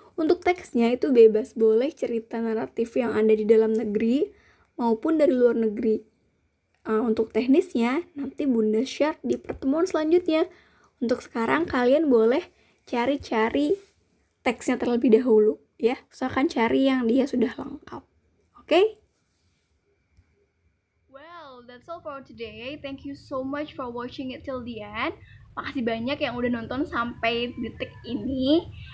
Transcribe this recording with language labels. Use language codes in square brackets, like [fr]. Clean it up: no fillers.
[id] Untuk teksnya itu bebas, boleh cerita naratif yang ada di dalam negeri maupun dari luar negeri. Untuk teknisnya nanti Bunda share di pertemuan selanjutnya. Untuk sekarang kalian boleh cari-cari teksnya terlebih dahulu ya. Usahakan cari yang dia sudah lengkap. Oke? [en] That's all for today. Thank you so much for watching it till the end. [id] Makasih banyak yang udah nonton sampai detik ini.